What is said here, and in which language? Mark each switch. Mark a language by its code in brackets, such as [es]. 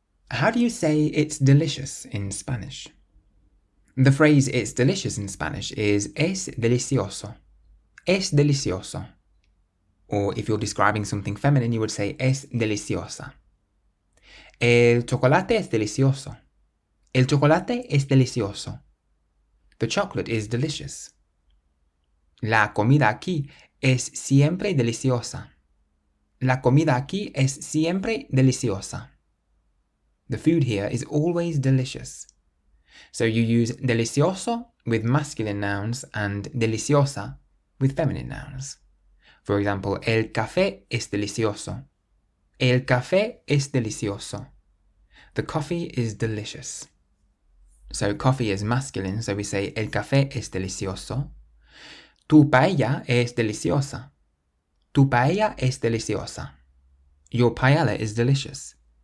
[en] How do you say it's delicious in Spanish? The phrase it's delicious in Spanish is [es] es delicioso. Es delicioso. [en] Or if you're describing something feminine, you would say [es] es deliciosa. El chocolate es delicioso. El chocolate es delicioso. [en] The chocolate is delicious. [es] La comida aquí es siempre deliciosa. La comida aquí es siempre deliciosa. [en] The food here is always delicious. So you use delicioso with masculine nouns and deliciosa with feminine nouns. For example, [es] el café es delicioso. El café es delicioso. [en] The coffee is delicious. So coffee is masculine, so we say [es] el café es delicioso. Tu paella es deliciosa. Tu paella es deliciosa. [en] Your paella is delicious.